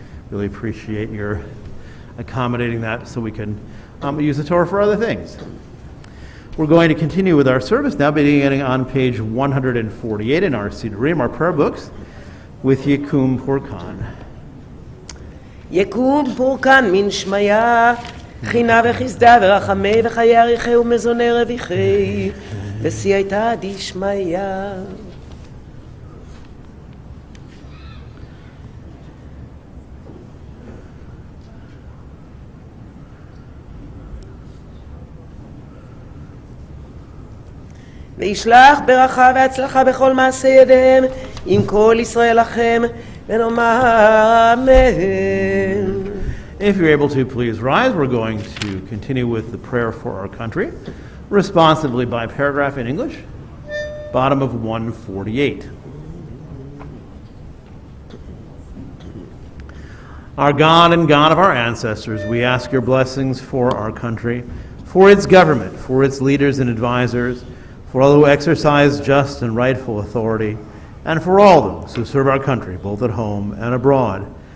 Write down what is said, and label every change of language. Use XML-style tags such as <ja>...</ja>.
<en>Really appreciate your accommodating that so we can use the Torah for other things. We're going to continue with our service now, beginning on page 148 in our Sidurim, our prayer books, with Yekum Purkan.</en> <arc>יקום פורקן מן שמיה, חינה וחסדה ורחמי וחיי אריכי ומזוני רוויחי, וסייעתא דשמיא.</arc> <he>וישלח ברכה והצלחה בכל מעשה ידיהם, עם כל ישראל לכם, ונאמר אמן.</he> <en>If you're able to, please rise. We're going to continue with the prayer for our country, responsively by paragraph in English, bottom of 148. Our God and God of our ancestors, we ask your blessings for our country, for its government, for its leaders and advisors, for all who exercise just and rightful authority, and for all those who serve our country, both at home and abroad.</en>